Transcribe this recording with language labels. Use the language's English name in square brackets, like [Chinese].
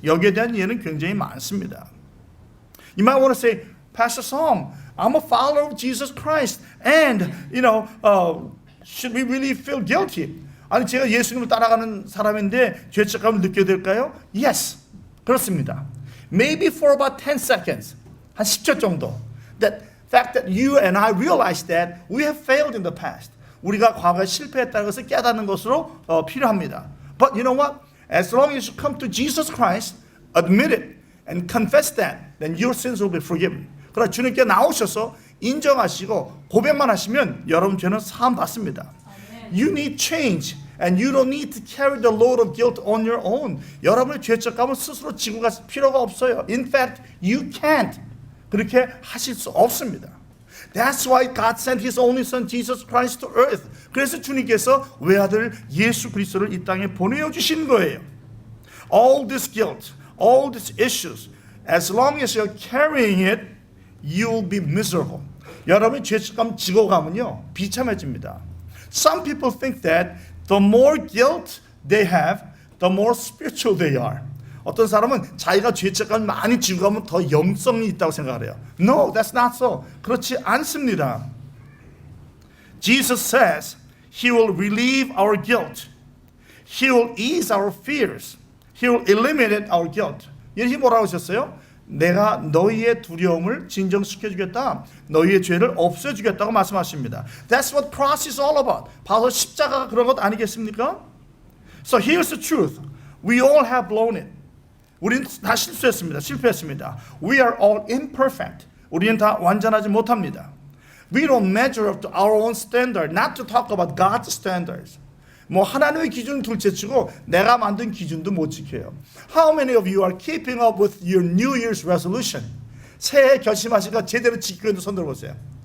[Korean] 여기에 대한 예는 굉장히 많습니다. [English] You might want to say, Pastor Song, I'm a follower of Jesus Christ, and should we really feel guilty? [Korean] 아니 제가 예수님을 따라가는 사람인데 죄책감을 느껴야 될까요? [English] Yes, [Korean] 그렇습니다. [English] Maybe for about 10 seconds, [Korean] 한 10초 정도. [English] That fact that you and I realize that we have failed in the past. [Korean] 우리가 과거에 실패했다는 것을 깨닫는 것으로 필요합니다. [English] But you know what? As long as you come to Jesus Christ, admit it, and confess that, then your sins will be forgiven. [Korean] 그러나 주님께 나오셔서 인정하시고 고백만 하시면 여러분 죄는 사함 받습니다. [English] You need change, and you don't need to carry the load of guilt on your own. [Korean] 여러분의 죄책감은 스스로 지고 갈 필요가 없어요. [English] In fact, you can't. [Korean] 그렇게 하실 수 없습니다. [English] That's why God sent His only Son Jesus Christ to earth. [Korean] 그래서 주님께서 외아들 예수 그리스도를 이 땅에 보내어 주신 거예요. [English] All this guilt, all these issues, as long as you're carrying it, you'll be miserable. [Korean] 여러분이 죄책감 지고 가면요 비참해집니다. [English] Some people think that the more guilt they have, the more spiritual they are. [Korean] 어떤 사람은 자기가 죄책감을 많이 지고 가면 더 영성이 있다고 생각을 해요. [English] No, that's not so. [Korean] 그렇지 않습니다. [English] Jesus says He will relieve our guilt. He will ease our fears. He will eliminate our guilt. [Korean] 예수님이 뭐라고 하셨어요? 내가 너희의 두려움을 진정시켜주겠다. 너희의 죄를 없애주겠다고 말씀하십니다. [English] That's what cross is all about. [Korean] 바로 십자가가 그런 것 아니겠습니까? [English] So here's the truth. We all have blown it. [Korean] 우리는 다 실패했습니다. [English] We are all imperfect. [Korean] 우리는 다 완전하지 못합니다. [English] We don't measure up to our own standard. Not to talk about God's standards. [Korean] 뭐 하나님의 기준은 둘째치고 내가 만든 기준도 못 지켜요. [English] How many of you are keeping up with your New Year's resolution? [Korean] 새해 결심하신 거 제대로 지키고 있는 손 들어보세요.